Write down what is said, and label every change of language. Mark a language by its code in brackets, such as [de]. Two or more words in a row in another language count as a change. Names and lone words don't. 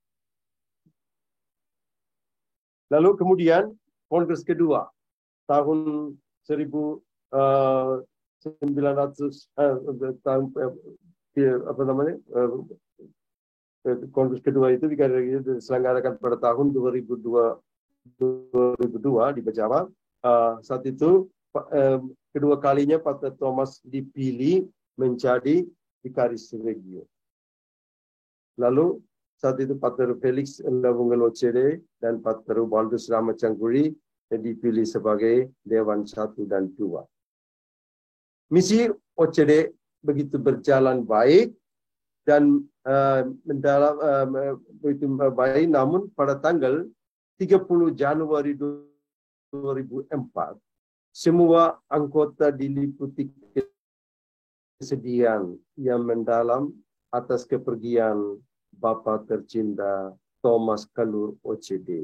[id] Lalu kemudian kongres kedua tahun 1900 kongres kedua itu diselenggarakan pada tahun 2002 di Bejawa. Saat itu kedua kalinya Pater Thomas dipilih menjadi vikaris regio. Lalu saat itu Pater Felix Lawunggal OCD dan Pater Ubaldus Rama Cangguri dipilih sebagai Dewan 1 dan 2. Misi OCD begitu berjalan baik dan begitu baik, namun pada tanggal 30 Januari 2004, semua anggota diliputi kesedihan yang mendalam atas kepergian Bapa tercinta Thomas Kalur OCD.